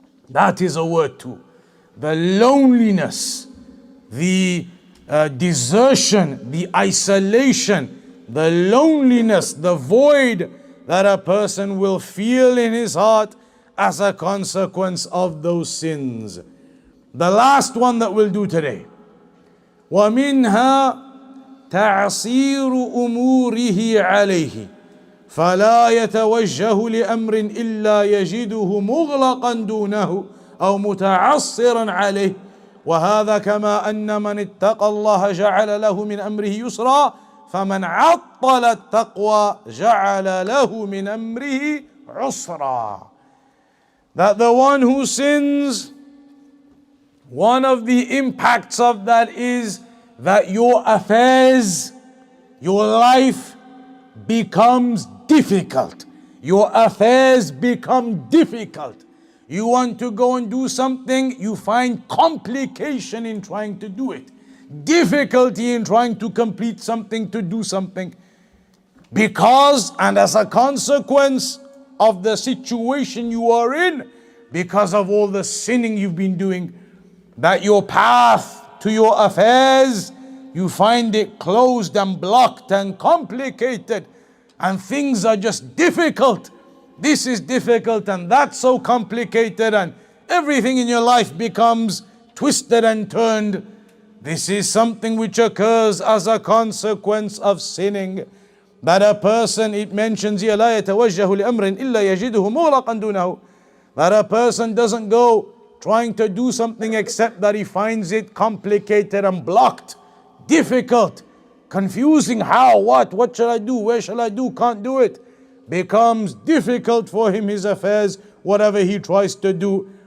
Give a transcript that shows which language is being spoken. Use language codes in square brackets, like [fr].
[en] That is a word too. The loneliness, the desertion, the isolation, the loneliness, the void that a person will feel in his heart as a consequence of those sins. The last one that we'll do today. [ar] وَمِنْهَا تَعْصِيرُ أُمُورِهِ عَلَيْهِ فَلَا يَتَوَجَّهُ لِأَمْرٍ إِلَّا يَجِدُهُ مُغْلَقًا دُونَهُ أو متعصرا عليه وهذا كما أن من اتقى الله جعل له من أمره يسرا فمن عطل التقوى جعل له من أمره عسرا. [en] That the one who sins, one of the impacts of that is that your affairs, your life becomes difficult. Your affairs become difficult. You want to go and do something, you find complication in trying to do it. Difficulty in trying to complete something, to do something. Because, and as a consequence of the situation you are in, because of all the sinning you've been doing, that your path to your affairs, you find it closed and blocked and complicated, and things are just difficult. This is difficult and that's so complicated, and everything in your life becomes twisted and turned. This is something which occurs as a consequence of sinning. That a person, it mentions here, [ar] لا يتوجه لأمر إلا يجده مغلقا دونه. [en] That a person doesn't go trying to do something except that he finds it complicated and blocked difficult, confusing. How, what shall I do, where shall I do, can't do it. Becomes difficult for him, his affairs, whatever he tries to do.